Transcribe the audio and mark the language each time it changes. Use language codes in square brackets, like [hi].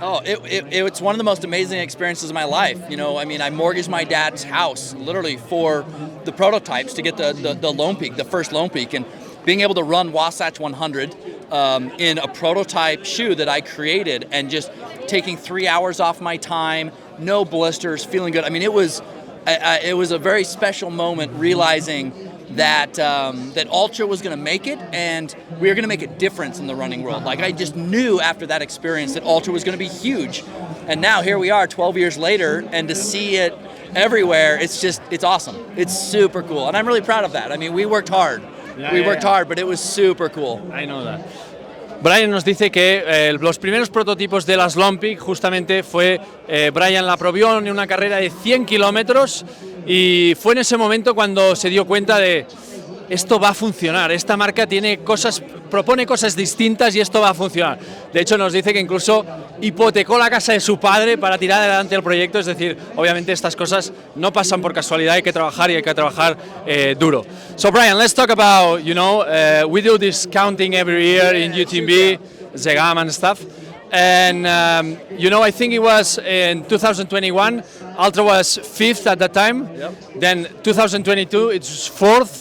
[en] Oh, it's one of the most amazing experiences of my life. You know, I mean, I mortgaged my dad's house literally for the prototypes to get the Lone Peak, the first Lone Peak, and being able to run Wasatch 100 in a prototype shoe that I created, and just taking 3 hours off my time, no blisters, feeling good. I mean, it was a very special moment, realizing that Ultra was going to make it, and we were going to make a difference in the running world. Like, I just knew after that experience that Ultra was going to be huge. And now here we are 12 years later, and to see it everywhere, it's awesome. It's super cool. And I'm really proud of that. I mean, we worked hard. We worked hard, but it was super cool. I know that. [es] Brian nos dice que los primeros prototipos de las Lone Peak justamente fue, Brian la probó en una carrera de 100 kilómetros y fue en ese momento cuando se dio cuenta de esto va a funcionar, esta marca propone cosas distintas y esto va a funcionar. De hecho nos dice que incluso hipotecó la casa de su padre para tirar adelante el proyecto, es decir, obviamente estas cosas no pasan por casualidad, hay que trabajar y hay que trabajar duro. [en] So Brian, let's talk about, you know, we do this counting every year in UTMB, Zegam and stuff. And, you know, I think it was in 2021, Altra was 5th at that time. Then 2022, it's 4th.